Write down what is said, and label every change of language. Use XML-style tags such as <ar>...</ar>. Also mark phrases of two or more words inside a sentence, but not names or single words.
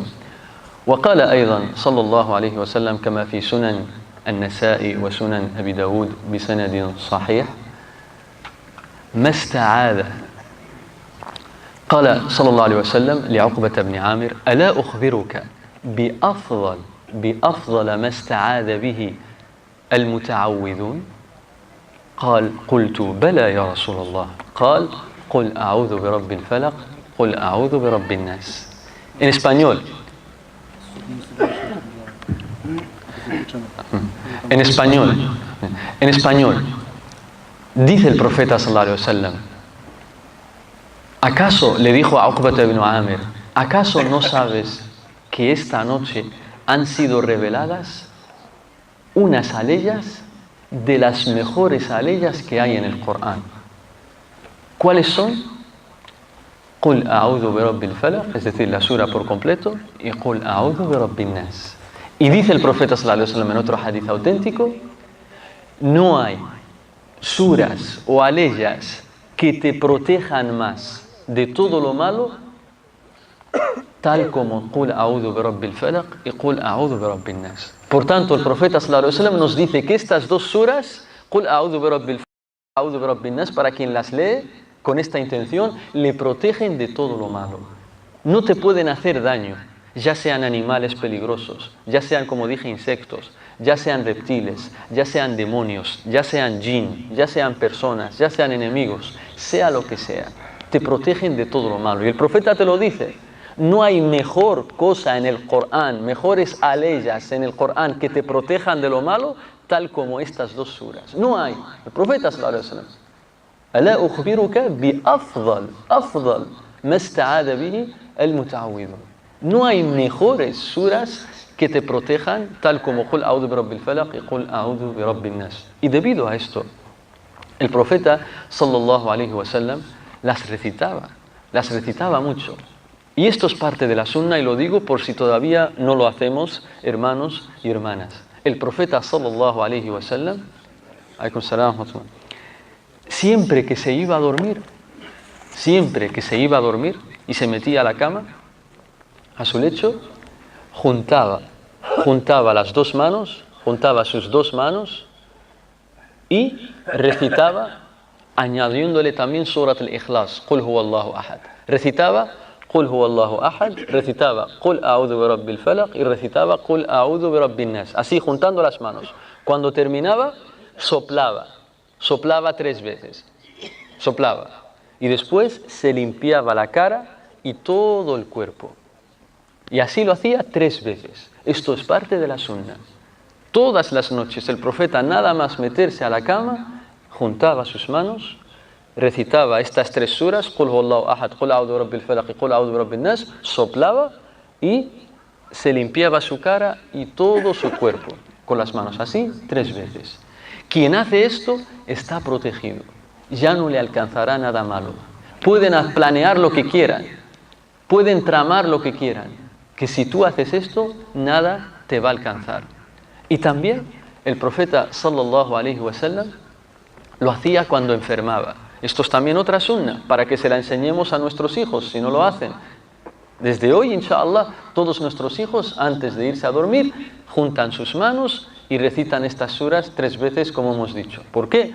<ar>وقال أيضا صلى الله عليه وسلم كما في سنن النسائي وسنن أبي داود بسند صحيح ما استعاذ قال صلى الله عليه وسلم لعقبة بن عامر ألا أخبرك بأفضل ما استعاذ به المتعوذون قال قلت بلى يا رسول الله قال قل أعوذ برب الفلق قل أعوذ برب الناس.</ar> <es>En español, en español, dice el profeta</es> <ar>صلى الله عليه وسلم,</ar> <es>¿acaso le dijo a Uqbata ibn Amir, acaso no sabes que esta noche han sido reveladas unas aleyas de las mejores aleyas que hay en el Corán? ¿Cuáles son?</es> <ar>قل أعوذ برب الفلق,</ar> <es>es decir, la sura por completo, y</es> <ar>قل أعوذ برب الناس.</ar> <es>Y dice el profeta</es> <ar>صلى الله عليه وسلم</ar> <es>en otro hadith auténtico, no hay suras o aleyas que te protejan más de todo lo malo, tal como</es> <ar>قل أعوذ برب الفلق</ar> <es>y</es> <ar>قل أعوذ برب الناس.</ar> <es>Por tanto, el profeta</es> <ar>صلى الله عليه وسلم</ar> <es>nos dice que estas dos suras,</es> <ar>قل أعوذ برب الفلق, أعوذ برب الناس,</ar> <es>para quien las lee con esta intención, le protegen de todo lo malo. No te pueden hacer daño, ya sean animales peligrosos, ya sean, como dije, insectos, ya sean reptiles, ya sean demonios, ya sean jinn, ya sean personas, ya sean enemigos, sea lo que sea, te protegen de todo lo malo. Y el profeta te lo dice, no hay mejor cosa en el Corán, mejores aleyas en el Corán que te protejan de lo malo, tal como estas dos suras. No hay. El profeta</es> <ar>صلى الله عليه وسلم, ألا أخبرك بأفضل ما استعاذ به المتعوذون.</ar> <es>No hay mejores suras que te protejan, tal como</es> <ar>قل أعوذ برب الفلق</ar> <es>y</es> <ar>قل أعوذ برب الناس.</ar> <es>Y debido a esto, el profeta</es> <ar>صلى الله عليه وسلم</ar> <es>las recitaba mucho. Y esto es parte de la sunna, y lo digo por si todavía no lo hacemos, hermanos y hermanas. El profeta</es> <ar>صلى الله عليه وسلم, عليكم السلام ورحمة الله,</ar> <es>siempre que se iba a dormir y se metía a la cama, a su lecho, juntaba las dos manos, juntaba sus dos manos y recitaba, añadiéndole también Surat al-Ikhlas,</es> <ar>قل هو الله أحد.</ar> <es>Recitaba</es> <ar>قل هو الله أحد,</ar> <es>recitaba</es> <ar>قل أعوذ برب الفلق</ar> <es>y recitaba</es> <ar>قل أعوذ برب الناس.</ar> <es>Así, juntando las manos. Cuando terminaba, soplaba 3 veces, soplaba, y después se limpiaba la cara y todo el cuerpo, y así lo hacía 3 veces. Esto es parte de la sunna. Todas las noches el profeta, nada más meterse a la cama, juntaba sus manos, recitaba estas 3 suras,</es> <ar>قل هو الله أحد, قل أعوذ برب الفلق y قل أعوذ برب الناس,</ar> <es>soplaba y se limpiaba su cara y todo su cuerpo con las manos, así 3 veces. Quien hace esto está protegido, ya no le alcanzará nada malo. Pueden planear lo que quieran, pueden tramar lo que quieran, que si tú haces esto, nada te va a alcanzar. Y también el profeta</es> <ar>صلى الله عليه وسلم</ar> <es>lo hacía cuando enfermaba. Esto es también otra sunna, para que se la enseñemos a nuestros hijos, si no lo hacen. Desde hoy, inshallah, todos nuestros hijos, antes de irse a dormir, juntan sus manos y recitan estas suras 3 veces, como hemos dicho. ¿Por qué?</es>